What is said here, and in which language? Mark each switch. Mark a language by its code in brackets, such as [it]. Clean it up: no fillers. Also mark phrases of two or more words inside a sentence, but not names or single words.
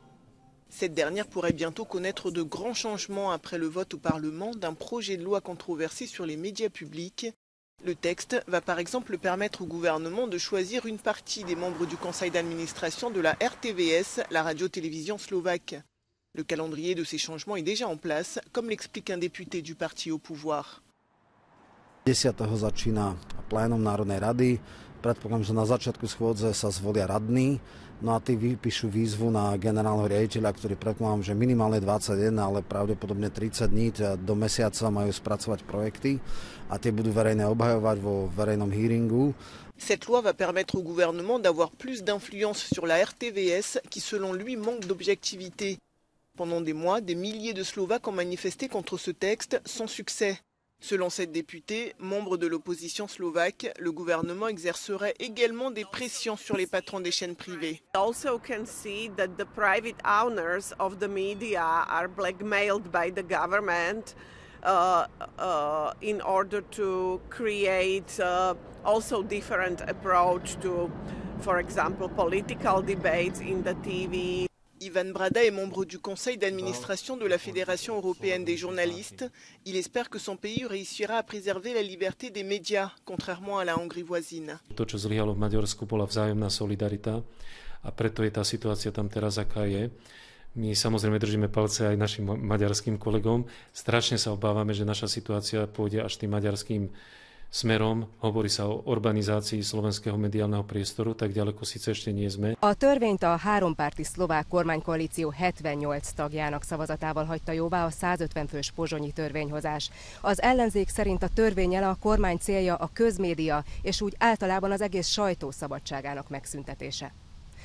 [fr] Cette dernière pourrait bientôt connaître de grands changements après le vote au Parlement d'un projet de loi controversé sur les médias publics. Le texte va par exemple permettre au gouvernement de choisir une partie des membres du conseil d'administration de la RTVS, la radio-télévision slovaque. Le calendrier de ces changements est déjà en place, comme l'explique un député du parti au pouvoir. [sk] 10. začína plénum Národnej rady. Predpokladám, že na začiatku schôdze sa zvolia radní. No a tí vypíšu výzvu na generálneho riaditeľa, ktorý predpokladám, že minimálne 21, ale pravdepodobne 30 dní do mesiaca majú spracovať projekty a tie budú verejne obhajovať vo verejnom hearingu. [fr] Cette loi va permettre au gouvernement d'avoir plus d'influence sur la RTVS qui selon lui manque d'objectivité. Pendant des mois, des milliers de Slovaques ont manifesté contre ce texte sans succès. Selon cette députée, membre de l'opposition slovaque, le gouvernement exercerait également des pressions sur les patrons des chaînes privées. [en] Also can see that the private owners of the media are blackmailed by the government in order to create also different approach to, for example, political debates in the TV. [fr] Ivan Brada est membre du conseil d'administration de la Fédération européenne des journalistes. Il espère que son pays réussira à préserver la liberté des médias, contrairement à la Hongrie voisine. [sk] To, čo zlyhalo v Maďarsku, bola vzájomná solidarita a preto je tá situácia tam teraz, aká je. My samozrejme držíme palce aj našim maďarským kolegom. Strašne sa obávame, že naša situácia pôjde až tým maďarským smerom. Hovorí sa o urbanizácii slovenského mediálneho priestoru, tak ďaleko síce ešte nie sme. [hu] A törvényt a hárompárti szlovák kormánykoalíció 78 tagjának szavazatával hagyta jóvá a 150 fős pozsonyi törvényhozás. Az ellenzék szerint a törvénnyel a kormány célja a közmédia és úgy általában az egész sajtó szabadságának megszüntetése.